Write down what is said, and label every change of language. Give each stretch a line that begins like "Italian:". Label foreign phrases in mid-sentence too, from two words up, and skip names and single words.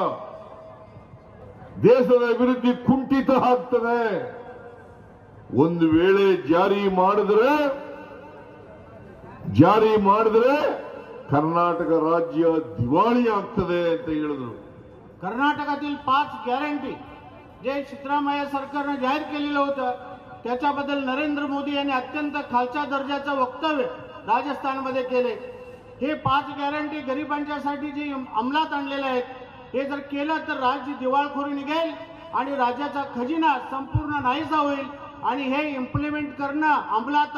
Kannada: ದೇಶದ ಅಭಿವೃದ್ಧಿ ಕುಂಠಿತ ಆಗ್ತದೆ, ಒಂದು ವೇಳೆ ಜಾರಿ ಮಾಡಿದ್ರೆ ಕರ್ನಾಟಕ ರಾಜ್ಯ ದಿವಾಳಿ ಆಗ್ತದೆ ಅಂತ ಹೇಳಿದ್ರು.
Marathi: कर्नाटकातील 5 गॅरंटी जे सिद्धरामय्या सरकारने जाहीर केलेलं होतं त्याच्याबद्दल नरेंद्र मोदी यांनी अत्यंत खालच्या दर्जाचं वक्तव्य राजस्थानमध्ये केले. हे 5 गॅरंटी गरिबांच्यासाठी जी अंमलात आणलेल्या आहेत हे जर केलं तर राज्य दिवाळखोरी निघेल आणि राज्याचा खजिना संपूर्ण नाहीसा होईल आणि हे इम्प्लिमेंट करणं अंमलात